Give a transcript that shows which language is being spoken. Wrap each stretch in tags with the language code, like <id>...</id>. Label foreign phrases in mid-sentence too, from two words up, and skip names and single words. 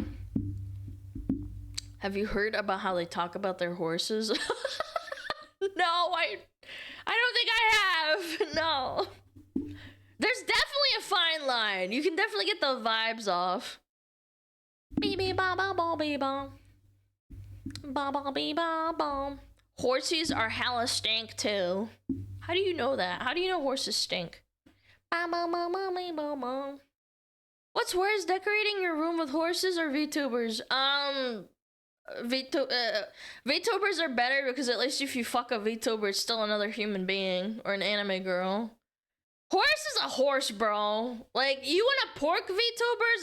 <en>Have you heard about how they talk about their horses? No, I don't think I have. No. There's definitely a fine line. You can definitely get the vibes off. Beep ba ba ba beep ba. Ba ba beep ba ba. Horses are hella stink too. How do you know that? How do you know horses stink? Ba ba ba ba beep ba ba. What's worse, decorating your room with horses or VTubers? VTubers are better because at least if you fuck a VTuber, it's still another human being or an anime girl. Horse is a horse, bro. Like, you want to pork VTubers?</en>